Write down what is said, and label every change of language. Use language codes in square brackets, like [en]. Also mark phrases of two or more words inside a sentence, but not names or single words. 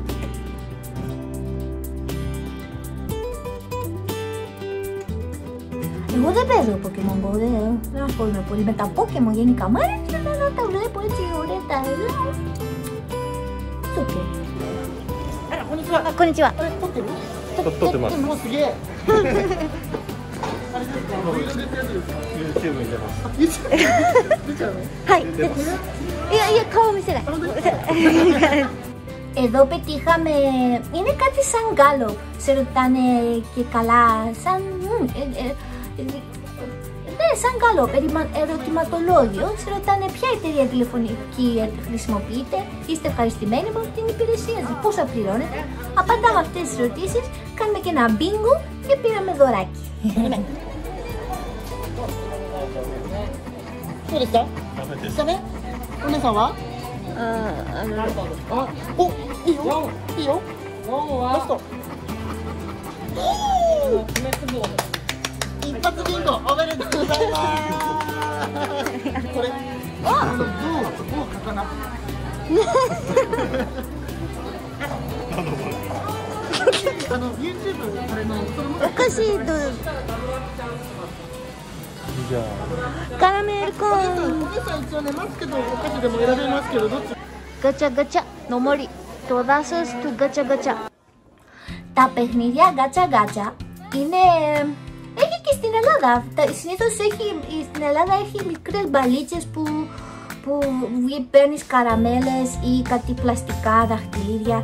[el] Εγώ δεν παίζω Pokemon Go, δεν ασχολούμαι πολύ με τα Pokemon γενικά. Μ' αρέσει να τα βλέπω έτσι ωραία τα εδώ. [ja] Konnichiwa. Konnichiwa. はい。いや顔見せない。 [el] Εδώ πετύχαμε, είναι κάτι σαν γκάλο, σε ρωτάνε και καλά, σαν γκάλο, ερωτηματολόγιο, σε ρωτάνε ποια εταιρεία τηλεφωνική χρησιμοποιείτε, είστε ευχαριστημένοι με την υπηρεσία σας, πόσα πληρώνετε, απαντάμε αυτές τις ερωτήσεις, κάνουμε και ένα μπίνγκο και πήραμε δωράκι. [ja] どうですか？ダメ？お姉さんは？お、いいよ。いいよ。ラスト。一発ビンゴおめでとうございます。これ。あ、どうかかな。YouTube あれのお菓子と。カラメルコーン。お姉さん一応ね、ますけどお菓子でも選べますけど、どっち？ガチャガチャの森。 [el] Το δάσος του γκάτσα γκάτσα. Τα παιχνίδια γκάτσα γκάτσα είναι... Έχει και στην Ελλάδα. Συνήθως στην Ελλάδα έχει μικρές μπαλίτσες που παίρνεις καραμέλες ή κάτι πλαστικά δαχτυλίδια.